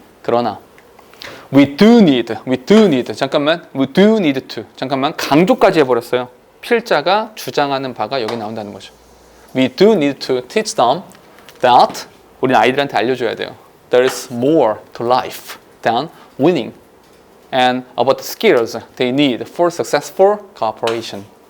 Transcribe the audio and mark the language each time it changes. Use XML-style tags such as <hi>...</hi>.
<ko>그러나</ko> <en>we do need</en> <ko>잠깐만</ko> <en>we do need to</en> <ko>잠깐만 강조까지 해버렸어요. 필자가 주장하는 바가 여기 나온다는 거죠.</ko> <en>We do need to teach them that</en> <ko>우리는 아이들한테 알려줘야 돼요.</ko> <en>There's more to life than winning and about the skills they need for successful cooperation.</en>